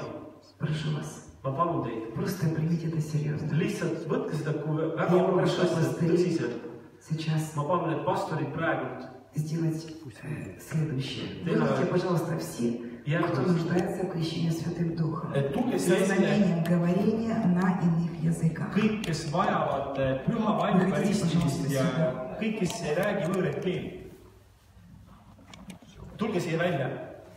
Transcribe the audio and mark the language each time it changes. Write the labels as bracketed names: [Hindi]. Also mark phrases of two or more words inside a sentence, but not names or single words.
[Russian] Прошу вас, [Estonian] Ma palun teid, [Russian] просто примите это серьезно. [Estonian] lihtsalt võtke seda kui väga olulist asja tõsiselt. [Russian] Сейчас [Estonian] Ma palun, et pastorid praegult [Russian] сделать следующее. Выйдите, пожалуйста, все, кто нуждается в крещении Святым Духом. [Estonian] tulge [Russian] Со знамением говорения на иных языках. [Estonian] kõik, kes vajavad püha vaimuga ristimist ja kõik, kes ei räägi võõraid keeli. Tulge siia välja.